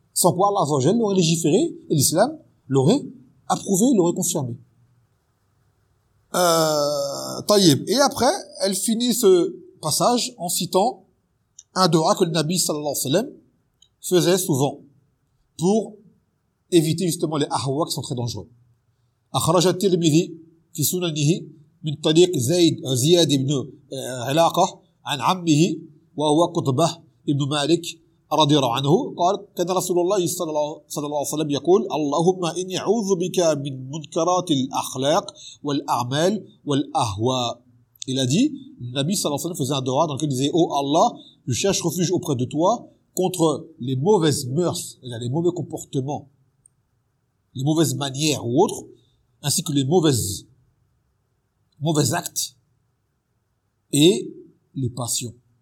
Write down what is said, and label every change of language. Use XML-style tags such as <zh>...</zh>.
<fr>Sans quoi Allah Azzawajal l'aurait légiféré et l'islam l'aurait approuvé, l'aurait confirmé. Tayyib. Et après, elle finit ce passage en citant un dua que le Nabi</fr> <ar>sallallahu alayhi wa sallam</ar> <fr>faisait souvent pour éviter justement les ahwa qui sont très dangereux.</fr> <ar>Akhraja Tirmidhi fi sunanihi min tariq Ziyad ibn Ilaqa an ammihi wa huwa Qutbah ibn Malik رضي الله عنه قال كان رسول الله صلى الله عليه وسلم يقول اللهم إني أعوذ بك من منكرات الأخلاق والأعمال والأهواء.</ar> <fr>Il a dit, le Nabi</fr> <ar>صلى الله عليه وسلم</ar> <fr>faisait un dua dans lequel il disait, oh Allah, je cherche refuge auprès de toi contre les mauvaises mœurs, les mauvais comportements, les mauvaises manières ou autres, ainsi que les mauvais actes et les passions.</fr>